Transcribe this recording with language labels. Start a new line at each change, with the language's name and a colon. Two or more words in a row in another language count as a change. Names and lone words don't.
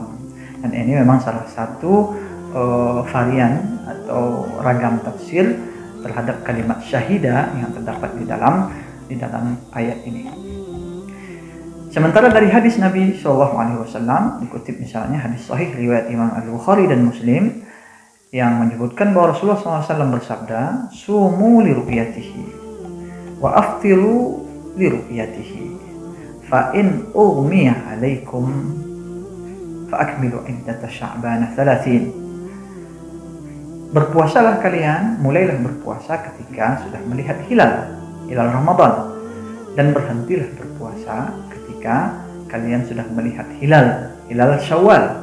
Indonesian: Dan ini memang salah satu varian atau ragam tafsir terhadap kalimat syahida yang terdapat di dalam ayat ini. Sementara dari hadis Nabi SAW dikutip misalnya hadis sahih riwayat Imam Al-Bukhari dan Muslim yang menyebutkan bahwa Rasulullah SAW bersabda,
Arabic: "صوموا لرؤيته وأفطروا لرؤيته فإن غمي عليكم فأكملوا عدة شعبان ثلاثين."
Indonesian: Berpuasalah kalian, mulailah berpuasa ketika sudah melihat hilal Ramadan, dan berhentilah berpuasa ketika kalian sudah melihat hilal Syawal.